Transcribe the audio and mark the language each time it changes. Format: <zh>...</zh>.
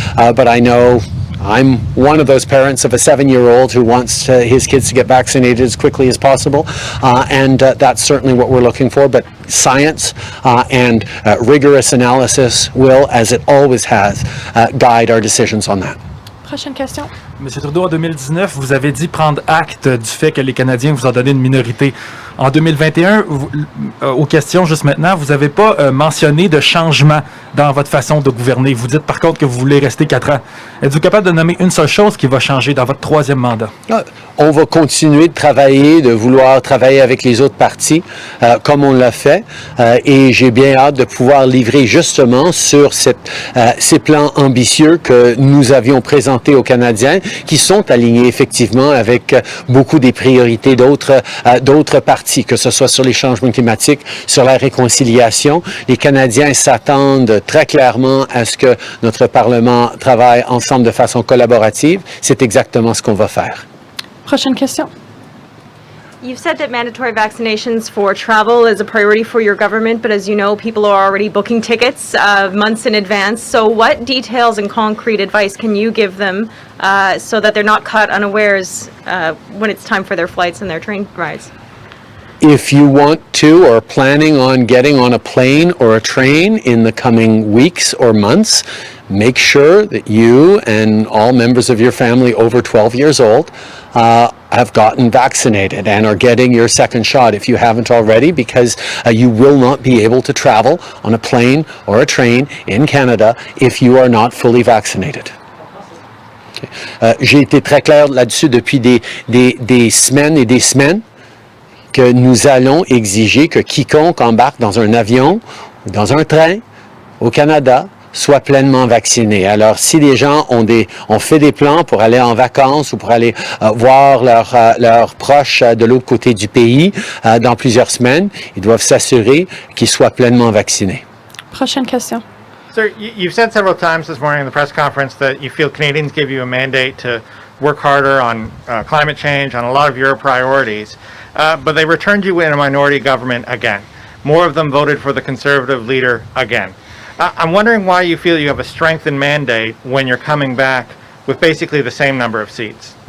<en>But I know I'm one of those parents of a 7-year-old who wants his kids to get vaccinated as quickly as possible, and that's certainly what we're looking for. But science and rigorous analysis will, as it always has, guide our decisions on that.</en> <fr>Prochaine question. Monsieur Trudeau, en 2019, vous avez dit prendre acte du fait que les Canadiens vous ont donné une minorité. En 2021, aux questions juste maintenant, vous n'avez pas mentionné de changement dans votre façon de gouverner. Vous dites par contre que vous voulez rester 4 ans. Êtes-vous capable de nommer une seule chose qui va changer dans votre 3e mandat? On va continuer de travailler, de vouloir travailler avec les autres partis comme on l'a fait et j'ai bien hâte de pouvoir livrer justement sur ces plans ambitieux que nous avions présentés aux Canadiens qui sont alignés effectivement avec beaucoup des priorités d'autres partis, que ce soit sur les changements climatiques, sur la réconciliation. Les Canadiens s'attendent très clairement à ce que notre Parlement travaille ensemble de façon collaborative. C'est exactement ce qu'on va faire. Prochaine question.</fr> <en>You've said that mandatory vaccinations for travel is a priority for your government, but as you know, people are already booking tickets months in advance. So what details and concrete advice can you give them so that they're not caught unawares when it's time for their flights and their train rides? If you want to or are planning on getting on a plane or a train in the coming weeks or months, make sure that you and all members of your family over 12 years old have gotten vaccinated and are getting your second shot if you haven't already, because you will not be able to travel on a plane or a train in Canada if you are not fully vaccinated.</en> <fr>J'ai été très clair là-dessus depuis des semaines et des semaines que nous allons exiger que quiconque embarque dans un avion ou dans un train au Canada soient pleinement vaccinés. Alors, si les gens ont fait des plans pour aller en vacances ou pour aller voir leurs proches de l'autre côté du pays dans plusieurs semaines, ils doivent s'assurer qu'ils soient pleinement vaccinés. Prochaine question.</fr> <en>Sir, you've said several times this morning in the press conference that you feel Canadians give you a mandate to work harder on climate change, on a lot of your priorities, but they returned you in a minority government again. More of them voted for the Conservative leader again. I'm wondering why you feel you have a strengthened mandate when you're coming back with basically the same number of seats.</en>